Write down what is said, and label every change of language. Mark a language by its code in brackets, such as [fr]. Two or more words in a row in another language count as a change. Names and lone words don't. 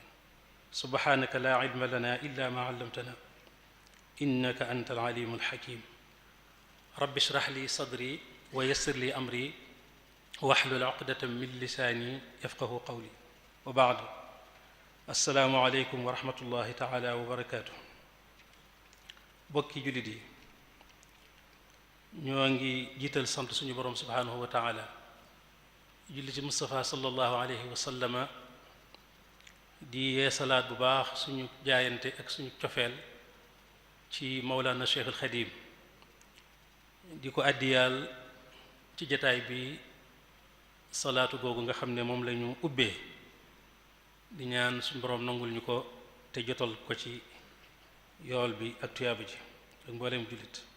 [ar] سبحانك لا علم لنا إلا ما علمتنا إنك أنت العليم الحكيم. رب اشرح لي صدري ويسر لي أمري واحلل عقدة من لساني يفقه قولي. وبعد، السلام عليكم ورحمة الله تعالى وبركاته. [wo] bokki jullit yi, ñoo ngi jiital sant suñu borom [ar] سبحانه وتعالى, [wo] julli ci Mustafa sallallahu [ar] عليه وسلم, [wo] di yeesalaat bu baax suñu jaayante ak suñu cofeel ci Mawlana Cheikh al Xadim, di ko àddiyaal ci jataay bi salaatu googu nga xam ne moom la ñu ubbee, di ñaan suñu borom nangul ñu ko te jotal ko ci yool bi ak tuyaaba ji ak mbooleem jullit.